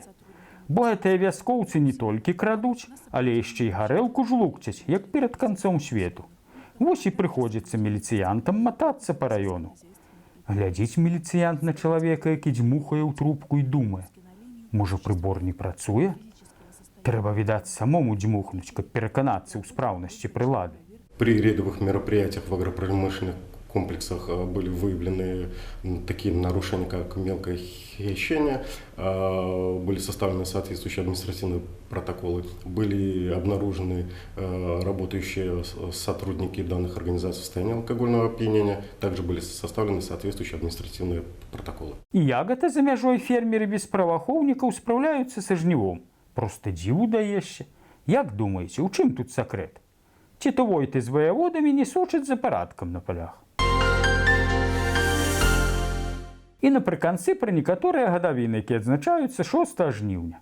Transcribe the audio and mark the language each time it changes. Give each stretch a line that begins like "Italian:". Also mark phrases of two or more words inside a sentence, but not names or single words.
Belarusian: Бо гэтыя вяскоўцы не толькі крадуць, але яшчэ і гарэлку жлукцяць, як перад канцом свету. Вось і прыходзіцца міліцыянтам матацца па раёну. Глядзіць міліцыянт на чалавека, які дзьмухае ў трубку і думае. Можа, прыбор не працуе? Трэба, відаць, самому дзьмухнуць, каб пераканацца ў спраўнасці прылады.
Russian: При рейдовых мероприятиях в агропромышленных комплексах были выявлены такие нарушения, как мелкое хищение, были составлены соответствующие административные протоколы, были обнаружены работающие сотрудники данных организаций в состоянии алкогольного опьянения, также были составлены соответствующие административные протоколы.
Belarusian: І як гэта за мяжой фермеры без праваахоўнікаў спраўляюцца са жнівом? Проста дзіву даешся. Як думаеце, у чым тут сакрэт? Ці то войты з ваяводамі не сочаць за парадкам на палях? І напрыканцы пра некаторыя гадавіны, якія адзначаюцца 6 жніўня.